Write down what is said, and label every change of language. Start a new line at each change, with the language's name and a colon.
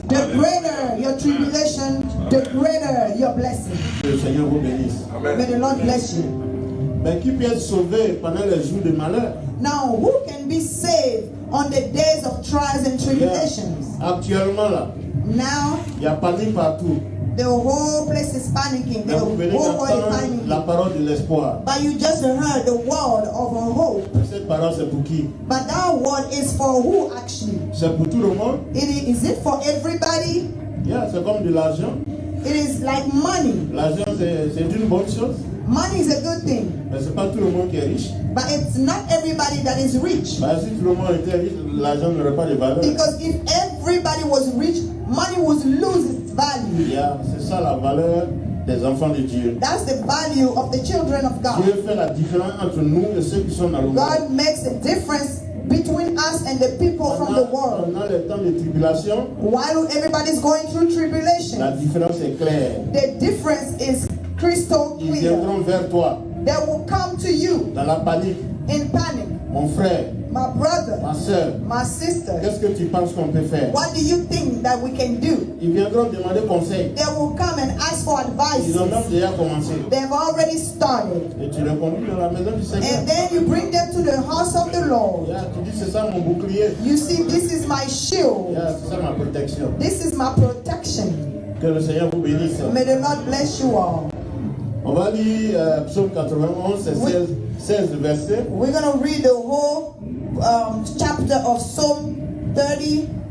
English: the greater your tribulation, the greater your blessing.
French: Que le Seigneur vous bénisse.
English: May the Lord bless you.
French: Mais qui peut être sauvé pendant les jours de malheur?
English: Now, who can be saved on the days of trials and tribulations?
French: Actuellement là,
English: Now,
French: il y a panique partout.
English: the whole place is panicking. The
French: Mais vous venez
English: whole world is
French: d'entendre
English: panicking.
French: la parole de l'espoir.
English: But you just heard the word of a hope.
French: Cette parole c'est pour qui?
English: But that word is for who actually?
French: C'est pour tout le monde.
English: Is it for everybody?
French: Yeah, c'est comme de l'argent.
English: It is like money.
French: L'argent c'est une bonne chose,
English: Money is a good thing.
French: mais c'est pas tout le monde qui est riche.
English: But it's not everybody that is rich.
French: Bah, si tout le monde était riche, l'argent n'aurait pas de valeur.
English: Because if everybody was rich, money would lose its value.
French: Yeah, c'est ça la valeur des enfants de Dieu.
English: That's the value of the children of God.
French: Dieu fait la différence entre nous et ceux qui sont dans le monde.
English: God makes a difference between us and the people from the world.
French: Pendant les temps de tribulation,
English: While everybody's going through
French: la
English: tribulation,
French: différence est claire.
English: the difference is crystal
French: Ils
English: clear.
French: viendront vers toi
English: They will come to you
French: dans la panique.
English: in panic.
French: Mon frère,
English: My brother,
French: ma soeur,
English: my sister,
French: qu'est-ce que tu penses qu'on peut faire?
English: what do you think that we can do?
French: Ils viendront demander conseil.
English: They will come and ask for advice.
French: Ils ont même déjà commencé.
English: They've already started.
French: Et tu les conduis dans la maison du Seigneur.
English: And then you bring them to the house of the Lord.
French: Yeah, tu dis c'est ça mon bouclier.
English: You see, this is my shield.
French: Yeah, c'est ça ma protection.
English: This is my protection.
French: Que le Seigneur vous bénisse.
English: May the Lord bless you all.
French: On va lire Psaume 91, c'est 16 versets.
English: We're going to read the whole chapter of Psalm 91.